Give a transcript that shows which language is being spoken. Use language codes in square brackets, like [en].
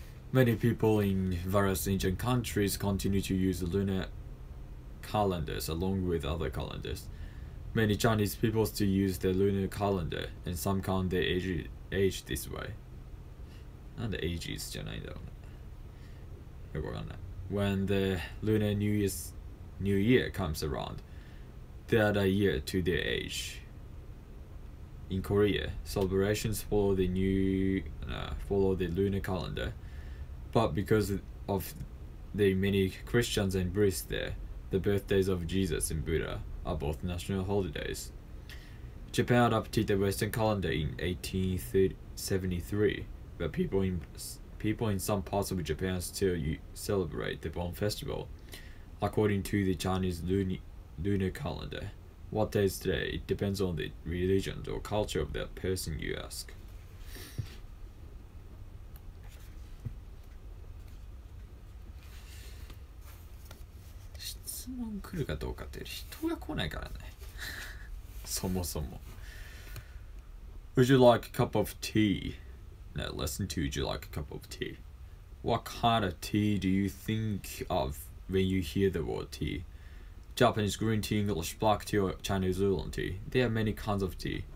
[en] Many people in various Asian countries continue to use lunar calendars along with other calendars. Many Chinese people still use the lunar calendar, and some count their age this way. [ja] なんで ages じゃないんだろうね。よくわかんない。 [en] When the lunar New Year comes around, they add a year to their age. In Korea, celebrations follow the lunar calendar, but because of the many Christians and Buddhists there, the birthdays of Jesus and Buddha are both national holidays. Japan adopted the Western calendar in 1873, but people in some parts of Japan still celebrate the Bon Festival according to the Chinese lunar calendar. What day is today? It depends on the religion or culture of the person you ask. [ja] 質問来るかどうかって人が来ないからね。そもそも。 [en] Would you like a cup of tea? Now, lesson 2, would you like a cup of tea? What kind of tea do you think of when you hear the word tea? Japanese green tea, English black tea, or Chinese oolong tea? There are many kinds of tea.